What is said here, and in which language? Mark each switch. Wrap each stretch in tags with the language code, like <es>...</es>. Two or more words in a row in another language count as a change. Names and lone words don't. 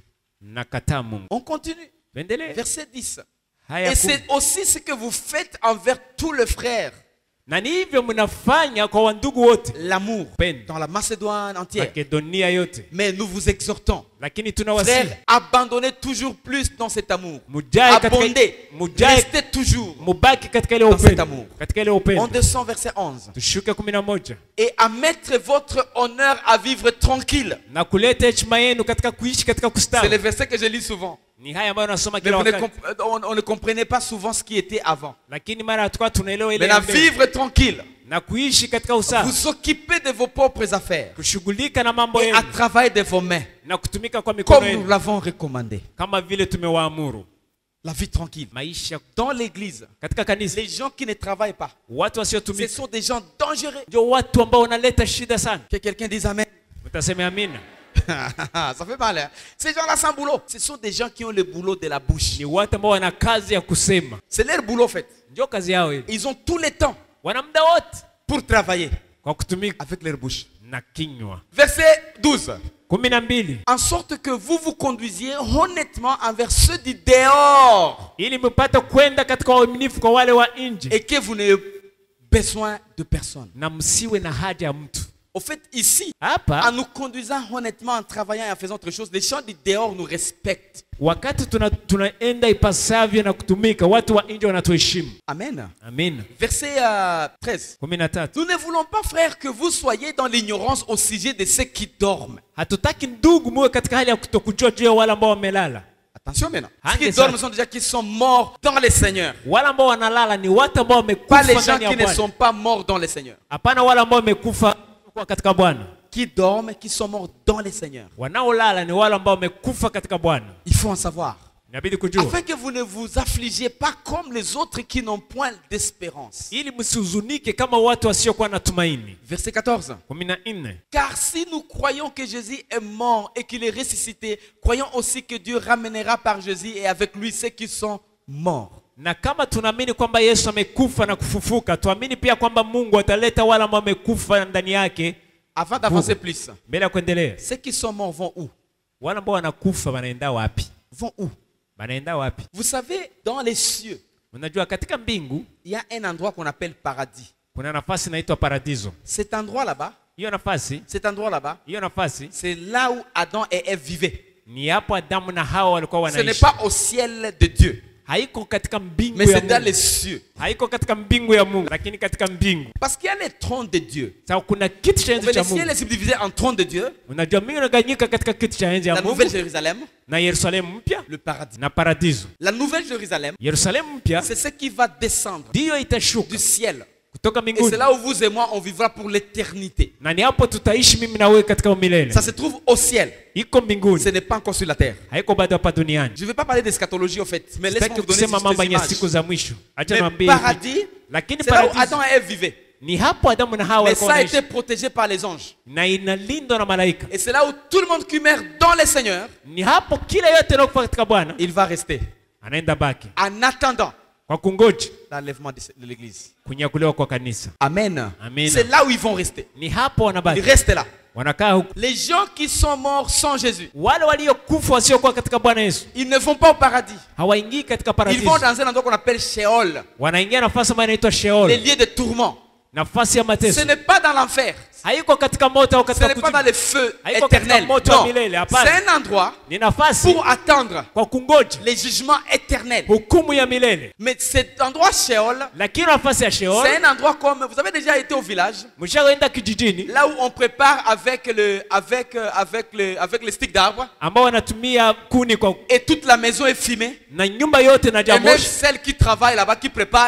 <sw>Nakataa Mungu.</sw> <fr>On continue.</fr> <sw>Endelee.</sw> <fr>Verset 10.</fr> <sw>Haya</sw> <fr>Et c'est aussi ce que vous faites envers tous les frères.</fr> <sw>na ni hivyo mnafanya kwa wandugu wote</sw> <fr>L'amour Peine. dans la Macédoine entière.</fr> <sw>Makedonia yote,</sw> <fr>Mais nous vous exhortons,</fr> <sw>lakini tunawasihi</sw> <fr>frères, abandonnez toujours plus dans cet amour.</fr> <sw>mujae</sw> <fr>Abondez,</fr> <sw>katika mujae</sw> <fr>restez toujours.</fr> <sw>mubaki katika ile</sw> <fr>Dans cet</fr> <sw>upendo,</sw> <fr>amour.</fr> <sw>katika ile</sw> <fr>On</fr> <sw>upendo.</sw> <fr>descend verset 11.</fr> <sw>Tushuke 11</sw> <fr>Et à mettre votre honneur à vivre tranquille.</fr> <sw>na kuleta heshima yenu katika kuishi katika</sw> <fr>C'est</fr> <sw>kustawi.</sw> <fr>le verset que je lis souvent.</fr> <sw>Ni haya ambayo nasoma</sw> <fr>Mais</fr> <sw>kila</sw> <fr>vous ne</fr> <sw>wakati,</sw> <fr>on ne comprenait pas souvent ce qui était avant.</fr> <sw>lakini mara hatukuwa tunaelewa ile ya</sw> <fr>Maintenant,</fr> <sw>mbele.</sw> <fr>vivre tranquille.</fr> <sw>Na kuishi katika usawa,</sw> <fr>Vous occupez de vos propres affaires.</fr> <sw>kushughulika na mambo</sw> <fr>Et à</fr> <sw>yenu</sw> <fr>travailler de vos mains.</fr> <sw>na kutumika kwa mikono</sw> <fr>Comme nous</fr> <sw>yenu</sw> <fr>l'avons recommandé.</fr> <sw>kama vile tumewaamuru.</sw> <fr>La vie tranquille.</fr> <sw>Maisha</sw> <fr>Dans l'église,</fr> <sw>katika kanisa,</sw> <fr>les gens qui ne travaillent pas,</fr> <sw>watu</sw> <fr>ce</fr> <sw>wasiotumika</sw> <fr>sont des gens dangereux.</fr> <sw>ndio watu ambao wanaleta shida sana.</sw> <fr>Que quelqu'un dise Amen.</fr> <sw>Utasema amina.</sw> <fr>Ça fait mal. Hein? Ces gens-là sans boulot, ce sont des gens qui ont le boulot de la bouche.</fr> <sw>Ni watu ambao wana kazi ya kusema,</sw> <fr>C'est leur boulot en fait.</fr> <sw>ndio kazi yao ile.</sw> <fr>Ils ont tout le temps</fr> <sw>Wana muda wote</sw> <fr>pour travailler</fr> <sw>kwa kutumika</sw> <fr>avec leur bouche.</fr> <sw>na kinywa.</sw> <fr>Verset 12.</fr> <sw>12</sw> <fr>En sorte que vous vous conduisiez honnêtement envers ceux du dehors</fr> <sw>ili mpate kwenda katika uaminifu kwa wale wa nje</sw> <fr>et que vous n'ayez besoin de personne.</fr> <sw>na msiwe na haja ya mtu.</sw> <fr>Au fait, ici, en</fr> <sw>Hapa</sw> <fr>nous conduisant honnêtement, en travaillant et en faisant autre chose, les gens du dehors nous respectent.</fr> <sw>wakati tunaenda ipasavyo na kutumika, watu wa nje wanatuheshimu.</sw> <fr>Amen.</fr> <sw>Amina.</sw> <fr>Verset 13.</fr> <sw>13.</sw> <fr>Nous ne voulons pas, frères, que vous soyez dans l'ignorance au sujet de ceux qui dorment.</fr> <sw>Hatutaki ndugu muwe katika hali ya kutokujua juu ya wale ambao wamelala.</sw> <fr>Attention maintenant. Ceux</fr> <sw>Hange</sw> <fr>qui</fr> <sw>sana.</sw> <fr>dorment sont déjà qui sont morts dans le Seigneur.</fr> <sw>Wale ambao wanalala ni watu ambao</sw> <fr>Pas les</fr> <sw>wamekufa</sw> <fr>gens</fr> <sw>ndani ya</sw> <fr>qui ne</fr> <sw>Bwana.</sw> <fr>sont pas morts dans le Seigneur.</fr> <sw>Hapana wale ambao wamekufa katika Bwana.</sw> <fr>qui dorment, qui sont morts dans les Seigneurs.</fr> <sw>Wanaolala ni wale ambao wamekufa katika Bwana.</sw> <fr>Il faut en savoir.</fr> <sw>Inabidi kujua.</sw> <fr>Afin que vous ne vous affligiez pas comme les autres qui n'ont point d'espérance.</fr> <sw>Ili msihuzunike kama watu wasiokuwa na tumaini.</sw> <fr>Verset 14.</fr> <sw>14.</sw> <fr>Car si nous croyons que Jésus est mort et qu'il est ressuscité, croyons aussi que Dieu ramènera par Jésus et avec lui ceux qui sont morts.</fr> <sw>Na kama tunaamini kwamba Yesu amekufa na kufufuka, tuamini pia kwamba Mungu ataleta wale ambao wamekufa ndani yake.</sw> <fr>Avant d'avancer plus,</fr> <sw>mbele ya kuendelea,</sw> <fr>ceux qui sont morts vont où?</fr> <sw>Wale ambao wanakufa wanaenda wapi?</sw> <fr>Vont où?</fr> <sw>Wanaenda wapi?</sw> <fr>Vous savez, dans les cieux,</fr> <sw>Unajua katika mbingu</sw> <fr>il y a un endroit qu'on appelle paradis.</fr> <sw>kuna nafasi inaitwa paradiso.</sw> <fr>Cet endroit là-bas,</fr> <sw>Hiyo nafasi,</sw> <fr>c'est là où Adam et Ève vivaient.</fr> <sw>ni hapo Adamu na Hawa walikuwa</sw> <fr>Ce n'est</fr> <sw>wanaishi.</sw> <fr>pas au ciel de Dieu,</fr> <sw>Haiko katika mbingu</sw> <fr>mais</fr> <sw>ya</sw> <fr>c'est dans</fr> <sw>Mungu.</sw> <fr>les cieux.</fr> <sw>Haiko katika mbingu ya Mungu, lakini katika mbingu.</sw> <fr>Parce qu'il y a les trônes de Dieu.</fr> <sw>Sasa kuna kiti cha</sw> <fr>On</fr> <sw>enzi</sw> <fr>veut</fr> <sw>cha</sw> <fr>le ciel</fr> <sw>Mungu.</sw> <fr>est subdivisé en trône de Dieu,</fr> <sw>Unajua mbingu inagawanyika katika kiti cha enzi ya</sw> <fr>la</fr> <sw>Mungu</sw> <fr>nouvelle Jérusalem,</fr> <sw>na Yerusalemu mpya</sw> <fr>le paradis.</fr> <sw>na paradiso.</sw> <fr>La nouvelle Jérusalem,</fr> <sw>Yerusalemu mpya</sw> <fr>c'est ce qui va descendre</fr> <sw>ndiyo itashuka</sw> <fr>du ciel.</fr> <sw>kutoka</sw> <fr>Et c'est</fr> <sw>mbinguni.</sw> <fr>là où vous et moi, on vivra pour l'éternité.</fr> <sw>Na ni hapo tutaishi mimi na wewe katika milele.</sw> <fr>Ça se trouve au ciel.</fr> <sw>Iko mbinguni.</sw> <fr>Ce n'est pas encore sur la terre.</fr> <sw>Haiko bado hapa duniani.</sw> <fr>Je ne vais pas parler d'eschatologie au fait, mais laisse-moi</fr> <sw>Sitaki</sw> <fr>vous donner</fr> <sw>kusema mambo</sw> <fr>juste</fr> <sw>ya</sw> <fr>des</fr> <sw>siku</sw> <fr>images.</fr> <sw>za mwisho. Acha</sw> <fr>Mais</fr> <sw>niwaambie.</sw> <fr>paradis,</fr> <sw>Lakini</sw> <fr>c'est là où</fr> <sw>paradiso</sw> <fr>Adam et Ève vivaient.</fr> <sw>ni hapo Adamu na Hawa</sw> <fr>Mais</fr> <sw>walikuwa</sw> <fr>ça a</fr> <sw>wanaishi.</sw> <fr>été protégé par les anges.</fr> <sw>Na inalindwa na malaika.</sw> <fr>Et c'est là où tout le monde qui meurt dans les seigneurs,</fr> <sw>Ni hapo kila yote anayokufa katika Bwana</sw> <fr>il va rester.</fr> <sw>anaenda baki</sw> <fr>En attendant</fr> <sw>kwa kungoja</sw> <fr>l'enlèvement de l'église.</fr> <sw>kunyakuliwa kwa kanisa.</sw> <fr>Amen.</fr> <sw>Amen.</sw> <fr>C'est là où ils vont rester.</fr> <sw>Ni hapo</sw> <fr>Ils</fr> <sw>wanabaki.</sw> <fr>restent là.</fr> <sw>Wanakaa huko.</sw> <fr>Les gens qui sont morts sans Jésus,</fr> <sw>Wale waliokufa wasiokuwa katika Bwana Yesu</sw> <fr>ils ne vont pas au paradis.</fr> <sw>hawaingii katika</sw> <fr>Ils</fr> <sw>paradiso.</sw> <fr>vont dans un endroit qu'on appelle Sheol,</fr> <sw>Wanaingia nafasi ambayo inaitwa</sw> <fr>les</fr> <sw>Sheol,</sw> <fr>lieux de tourment.</fr> <sw>nafasi ya</sw> <fr>Ce</fr> <sw>mateso.</sw> <fr>n'est pas dans l'enfer.</fr> <sw>Haiko katika moto au</sw> <fr>Ce</fr> <sw>katika</sw> <fr>n'est pas dans</fr> <sw>kuzimu.</sw> <fr>les feux</fr> <sw>Haiko katika</sw> <fr>éternels.</fr> <sw>moto wa</sw> <fr>Non.</fr> <sw>milele, hapana.</sw> <fr>C'est un endroit</fr> <sw>Ni nafasi</sw> <fr>pour attendre</fr> <sw>kwa kungoja</sw> <fr>les jugements éternels.</fr> <sw>hukumu ya milele.</sw> <fr>Mais cet endroit Sheol,</fr> <sw>Lakini nafasi ya Sheol,</sw> <fr>c'est un endroit comme... Vous avez déjà été au village,</fr> <sw>mshaenda kijijini</sw> <fr>là où on prépare avec les sticks d'arbre,</fr> <sw>ambao wanatumia kuni kwa</sw> <fr>et toute la maison est fumée.</fr> <sw>na nyumba yote na</sw> <fr>Et même</fr> <sw>jamoshi,</sw> <fr>celle qui travaille là-bas, qui prépare,</fr>